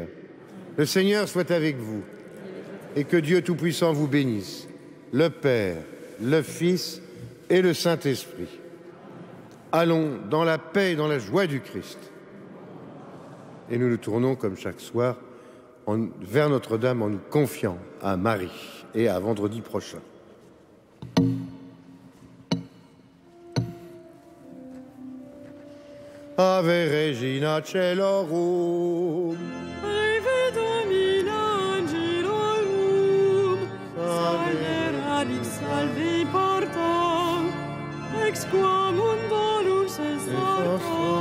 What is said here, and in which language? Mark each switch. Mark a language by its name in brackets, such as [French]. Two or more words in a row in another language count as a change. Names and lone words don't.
[French] Le Seigneur soit avec vous, et que Dieu Tout-Puissant vous bénisse, le Père, le Fils et le Saint-Esprit. Allons dans la paix et dans la joie du Christ. Et nous nous tournons, comme chaque soir, vers Notre-Dame en nous confiant à Marie et à vendredi prochain. [Latin] Ave Regina Caelorum, Ave Domina Angelorum, Salve radix salve porta, ex qua mundo luces alta.